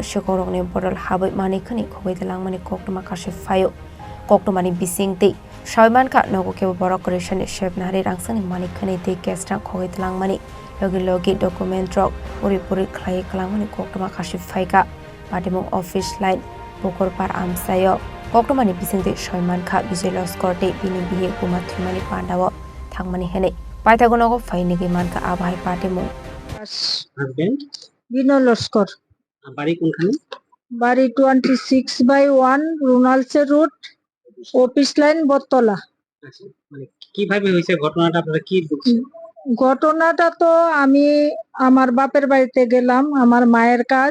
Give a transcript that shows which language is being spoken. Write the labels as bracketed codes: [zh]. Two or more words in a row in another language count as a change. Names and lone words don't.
[trp] shigorong ni border habai mani khani khogi tilang mani koktuma kashe fayo koktuma ni bising te shaiman kha nago ke borok kori shani shep na hari rangsang ni mani khani te kesra khogi tilang mani logi [en] document drop [trp] puri khlai kalang mani koktuma kashe faika Patimung office line pukor par am sayo koktomani bisingte shoyman kha bijay loskorte bini bihe kumathimani pandawo thangmani hene paithagonogo fainigi manka abai patimung [bn] হাজবেন্ড বিনয় লস্কর বাড়ি কোনখানে? বাড়ি 26/1 রুনালসে রোড অফিস লাইন বটতলা। আচ্ছা, মানে কিভাবে হয়েছে ঘটনাটা, আপনারা কি বুঝছেন? ঘটনাটা তো আমি আমার বাপের বাড়িতে গেলাম, আমার মায়ের কাজ।